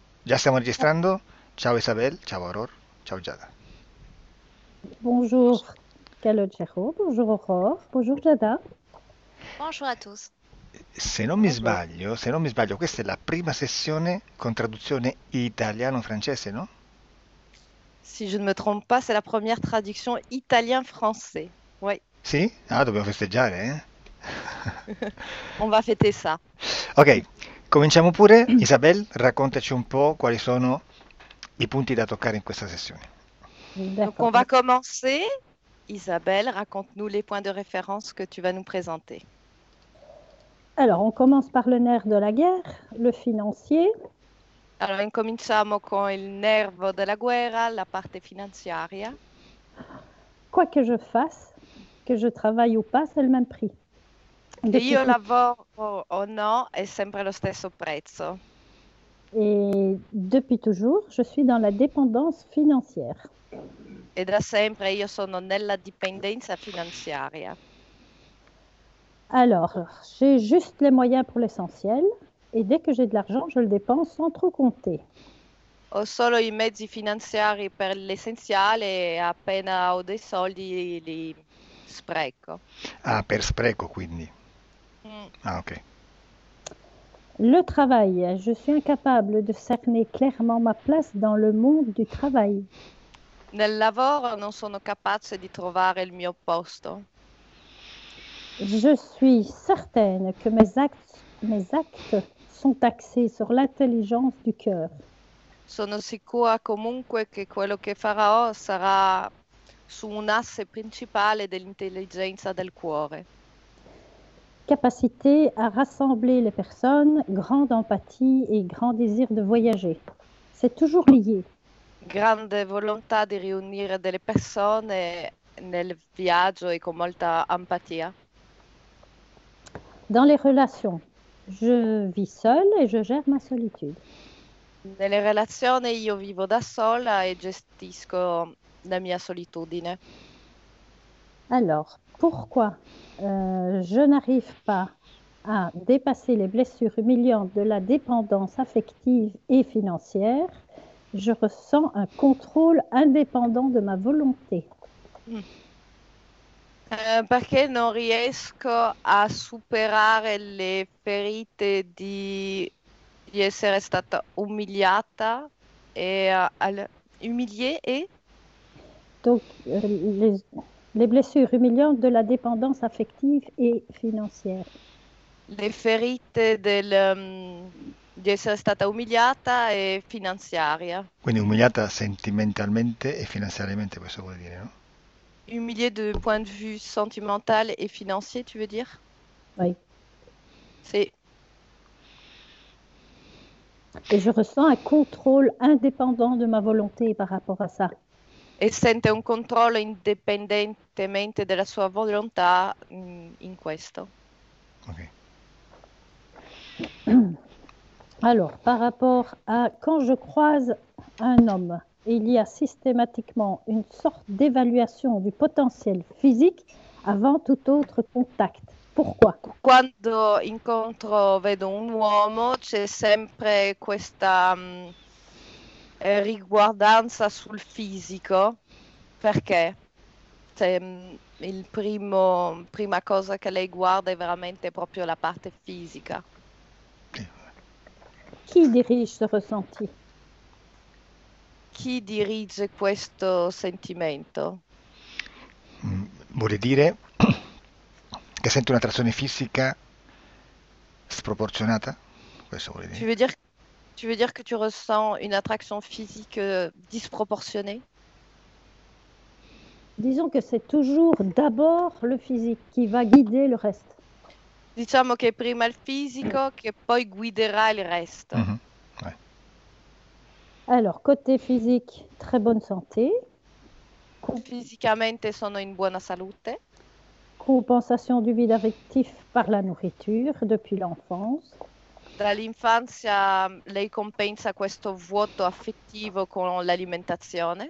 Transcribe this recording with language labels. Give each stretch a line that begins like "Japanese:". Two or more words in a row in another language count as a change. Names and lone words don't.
Italian: Già stiamo registrando? Ciao Isabel, ciao Aurora, ciao Giada.
French: Bonjour Calogero, bonjour Aurore, bonjour Jada. Bonjour à tous. Bonjour.
Italian: Se non mi sbaglio, questa è la prima sessione con traduzione italiano-francese, no?
French: Si je ne me trompe pas, c'est la première traduction italien-français. Oui,
Italian: Sì? Ah, dobbiamo festeggiare, eh?
French: on va fêter ça.
Italian: Ok, cominciamo pure. Isabel, raccontaci un po' quali sono i punti da toccare in questa sessione.
French: Donc on D'accord. va commencer. Isabelle, raconte-nous les points de référence que tu vas nous présenter. Alors, on commence par le nerf de la guerre, le financier.
Italian: Allora, incominciamo con il nervo della guerra, la parte finanziaria.
French: Quoi que je fasse, que je travaille ou pas, c'est le même prix.
Italian: Che
French: Depuis
Italian: io
French: tout...
Italian: lavoro o no, è sempre lo stesso prezzo.
French: Et depuis toujours, je suis dans la dépendance financière.
Italian: E da sempre io sono nella dipendenza finanziaria.
French: Alors, j'ai juste les moyens pour l'essentiel. Et dès que j'ai de l'argent, je le dépense sans trop compter.
Italian: Ho solo i mezzi finanziari per l'essenziale e appena ho dei soldi li spreco. Ah, per spreco quindi. Mm. Ah, ok.
French: Le travail, je suis incapable de cerner clairement ma place dans le monde du travail.
Italian: Nel lavoro non sono capace di trovare il mio posto.
French: Je suis certaine que mes actes sont axés sur l'intelligence du cœur.
Italian: Sono sicura comunque che quello che farò sarà su un asse principale dell'intelligenza del cuore.
French: Capacité à rassembler les personnes, grande empathie et grand désir de voyager. C'est toujours lié.
Italian: Grande volontà di riunire delle persone nel viaggio e con molta empatia.
French: Dans les relations, je vis seule et je gère ma solitude.
Italian: Nelle relazioni io vivo da sola e gestisco la mia solitudine.
French: Alors, pourquoi je n'arrive pas à dépasser les blessures humiliantes de la dépendance affective et financière? Je ressens un contrôle indépendant de ma volonté. Mm.
Italian: Perché non riesco a superare le ferite di essere stata umiliata e umiliée e
French: Donc, les blessures humiliantes de la dépendance affective et financière.
Italian: le ferite di essere stata umiliata e finanziaria. Quindi umiliata sentimentalmente e finanziariamente, questo vuol dire, no?
French: Humiliée de point de vue sentimental et financier, tu veux dire? Oui. C'est Et je ressens un contrôle indépendant de ma volonté par rapport à ça.
Italian: e sente un controllo indipendentemente dalla sua volontà in questo. Ok.
French: Alors, par rapport à quand je croise un homme, il y a systématiquement une sorte d'évaluation du potentiel physique avant tout autre contact. Pourquoi?
Italian: Quando incontro, vedo un uomo, c'è sempre questa riguardanza sul fisico, perché cioè, prima cosa che lei guarda è veramente proprio la parte fisica. Sì.
French: Qui dirige ce ressenti?
Italian: Chi dirige questo sentimento? Vuole dire che sente un'attrazione fisica sproporzionata? Questo vuole
French: Tu
Italian: dire?
French: veux dire, tu veux dire que tu ressens une attraction physique disproportionnée? Disons que c'est toujours d'abord le physique qui va guider le reste.
Italian: Diciamo che prima il fisico che poi guiderà il resto.
French: Mhm. Ouais. Alors, côté physique, très bonne santé,
Italian: Fisicamente sono in buona salute.
French: compensation du vide affectif par la nourriture depuis l'enfance.
Italian: Dall'infanzia lei compensa questo vuoto affettivo con l'alimentazione.